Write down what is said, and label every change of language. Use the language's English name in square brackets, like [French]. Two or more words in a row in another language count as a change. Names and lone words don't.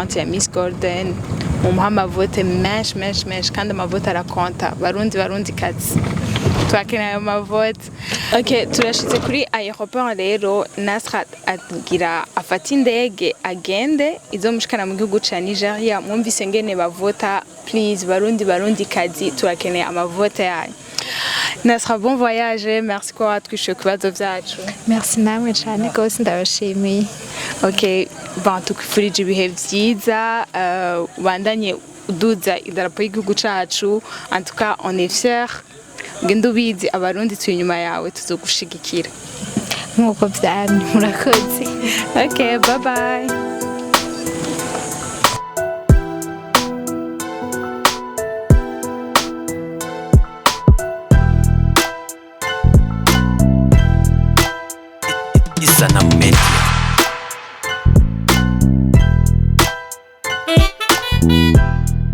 [Rundi] ya Miss Golden mu amavote menshi kandi amavote arakonta barundi kazi twakeneye amavote okay turashitse kuri aeroport rero Nasra agira afata indege agende izomushikana mu gihugu ca Nigeria mwumvise ngene bavota please barundi kazi twakeneye amavote yayo Nasra [French] bon voyage [Rundi] merci ko watwishuye kubazo vyacu merci namwe cyane gose ndabashimiye okay bon tukifurije ibihe vyiza bandanye uduza idarapo y'igihugu cacu [French] en tout cas on est fiers [Rundi] ngendo bizi abarundi turi inyuma yawe tuzogushigikira nkuko vyamye murakoze [English] okay bye bye Isana Media.